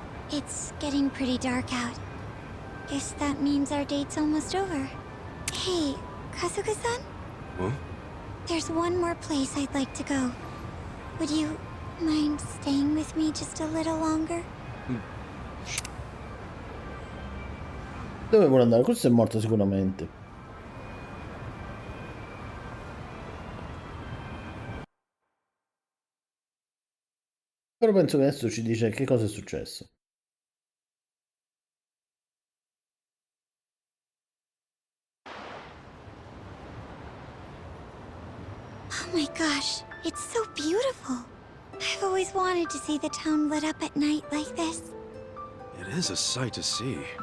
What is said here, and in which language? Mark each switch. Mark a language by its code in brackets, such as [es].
[en] It's getting pretty dark out. Guess that means our date's almost over. Hey, Kasuga-san? Huh? There's one more place I'd like to go. Would you mind staying with me just a little longer? [it] Dove vuole andare? Questo è morto sicuramente. Però penso che adesso ci dice che cosa è successo. [en] Oh my gosh, it's so beautiful. I've always wanted to see the town lit up at night like this. It is a sight to see.